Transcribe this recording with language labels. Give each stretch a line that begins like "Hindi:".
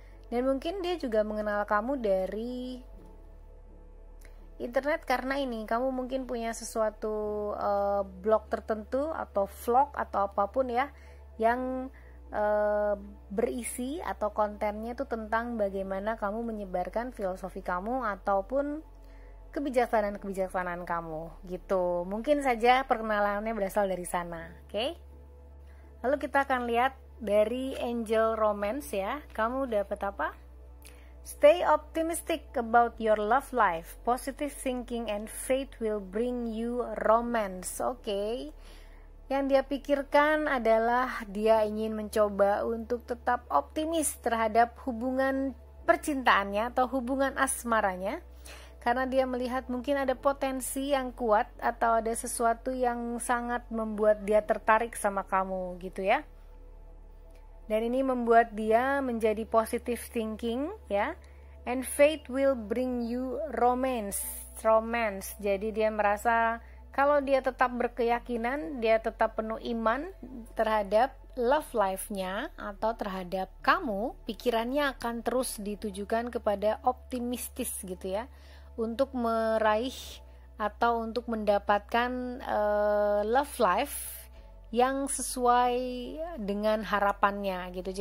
Indonesian: Dan mungkin dia juga mengenal kamu dari internet, karena ini kamu mungkin punya sesuatu blog tertentu atau vlog atau apapun ya, yang berisi atau kontennya itu tentang bagaimana kamu menyebarkan filosofi kamu ataupun kebijaksanaan kamu gitu. Mungkin saja perkenalannya berasal dari sana, oke? Lalu kita akan lihat dari Angel Romance ya. Kamu dapat apa?
English: Stay optimistic about your love life. Positive thinking and faith will bring you romance.
Indonesian: Oke. Yang dia pikirkan adalah dia ingin mencoba untuk tetap optimis terhadap hubungan percintaannya atau hubungan asmaranya, karena dia melihat mungkin ada potensi yang kuat atau ada sesuatu yang sangat membuat dia tertarik sama kamu gitu ya. Dan ini membuat dia menjadi positive thinking ya.
English: And fate will bring you romance.
Indonesian: Jadi dia merasa kalau dia tetap berkeyakinan, dia tetap penuh iman terhadap love life-nya atau terhadap kamu, pikirannya akan terus ditujukan kepada optimistis gitu ya, untuk meraih atau untuk mendapatkan love life yang sesuai dengan harapannya gitu.